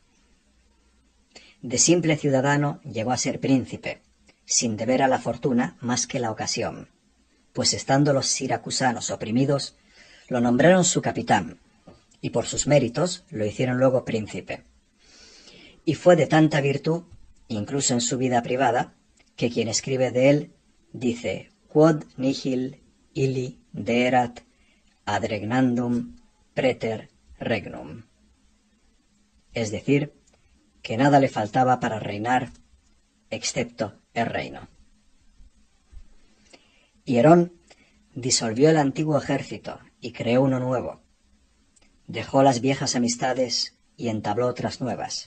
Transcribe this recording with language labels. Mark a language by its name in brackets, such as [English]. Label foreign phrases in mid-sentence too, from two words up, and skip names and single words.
[Spanish] De simple ciudadano llegó a ser príncipe, sin deber a la fortuna más que la ocasión, pues estando los siracusanos oprimidos, lo nombraron su capitán, y por sus méritos lo hicieron luego príncipe. Y fue de tanta virtud, incluso en su vida privada, que quien escribe de él dice [Latin] quod nihil illi deerat ad regnandum preter regnum. [Spanish] Es decir, que nada le faltaba para reinar, excepto el reino. Hierón disolvió el antiguo ejército y creó uno nuevo. Dejó las viejas amistades y entabló otras nuevas.